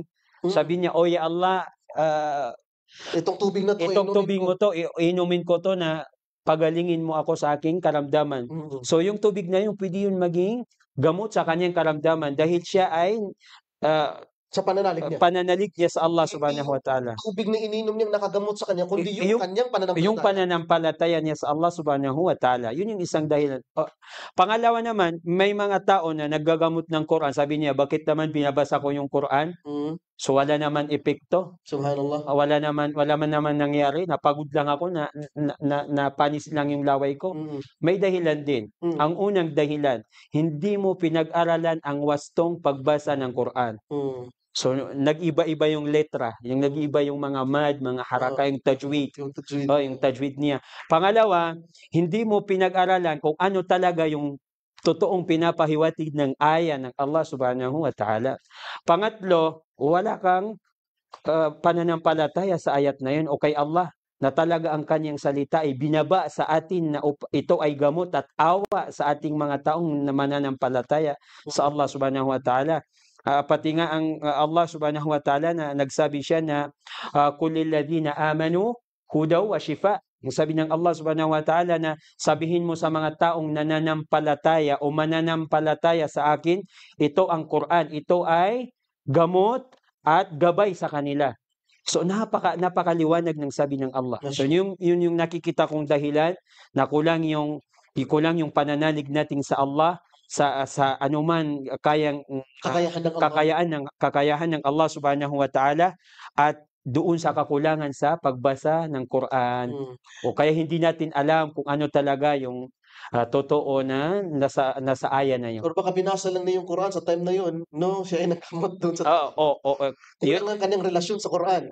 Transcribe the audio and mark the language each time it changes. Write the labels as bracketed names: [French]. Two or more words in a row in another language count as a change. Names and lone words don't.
[Filipino] Sabi niya, ya Allah, itong tubig na to, mo to, inumin ko to na pagalingin mo ako sa aking karamdaman. So yung tubig na yun, pwede yun maging gamot sa kanyang karamdaman dahil siya ay sa pananalig niya sa Allah [Arabic] سبحانه وتعالى. [Filipino] Tubig na ininom niyang nakagamot sa kanya, kundi yung kanyang pananampalataya. Yung pananampalataya niya sa Allah [Arabic] سبحانه وتعالى. [Filipino] Yun yung isang dahilan. Pangalawa naman, may mga tao na naggagamot ng Quran. Sabi niya, bakit naman binabasa ko yung Quran? So wala naman epekto. Subhanallah. Wala naman nangyari. Napagod lang ako, na panis lang yung laway ko. May dahilan din. Ang unang dahilan, hindi mo pinag-aralan ang wastong pagbasa ng Quran. So nag-iba-iba yung letra, yung nag-iba yung mga mad, mga haraka, yung tajwid. Yung tajwid niya. Pangalawa, hindi mo pinag-aralan kung ano talaga yung totoong pinapahiwatig ng aya ng Allah [Arabic] سبحانه وتعالى. [Filipino] Pangatlo, wala kang pananampalataya sa ayat na yun o kay Allah na talaga ang kanyang salita ay binaba sa atin na ito ay gamot at awa sa ating mga taong na mananampalataya sa Allah [Arabic] سبحانه وتعالى. [Filipino] Pati nga ang Allah [Arabic] سبحانه وتعالى [Filipino] na nagsabi siya na [Arabic] قل للذين آمنوا هدى وشفاء. [Filipino] Yung sabi ng Allah [Arabic] سبحانه وتعالى [Filipino] na sabihin mo sa mga taong nananampalataya o mananampalataya sa akin, ito ang Quran, ito ay gamot at gabay sa kanila. So napakaliwanag ng sabi ng Allah. So yun yung nakikita kong dahilan na kulang yung pananalig natin sa Allah sa anuman kakayahan ng Allah [Arabic] سبحانه وتعالى [Filipino] at doon sa kakulangan sa pagbasa ng Quran. O kaya hindi natin alam kung ano talaga yung totoo na nasa aya na yun. Or baka binasa lang niya yung Quran sa time na yun, no? Siya ay nagkamot doon sa Yun ang kanyang relasyon sa Quran.